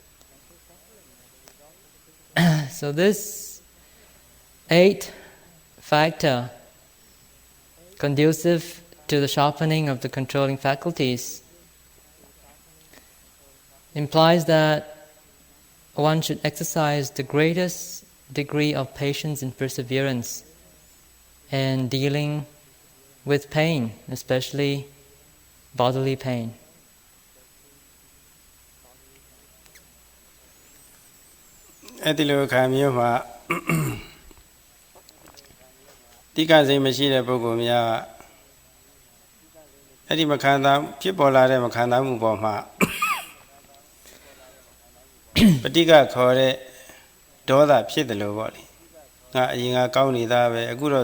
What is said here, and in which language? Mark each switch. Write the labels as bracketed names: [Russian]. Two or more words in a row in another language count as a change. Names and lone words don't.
[English] So this 8-factor conducive to the sharpening of the controlling faculties implies that one should exercise the greatest degree of patience and perseverance in dealing with pain, especially bodily pain. [Burmese] အဲ့ဒီလိုခါမျိုးမှာတိကစိတ်မရှိတဲ့ပုဂ္ဂိုလ်များအဲ့ဒီမခံစားဖြစ်ပေါ်လာတဲ့မခံစားမှုပေါ်မှာပဋိကခေါ်တဲ့ဒေါသဖြစ်တယ်လို့ပေါ့လေငါအရင်ကကောင်းနေတာပဲအခုတော့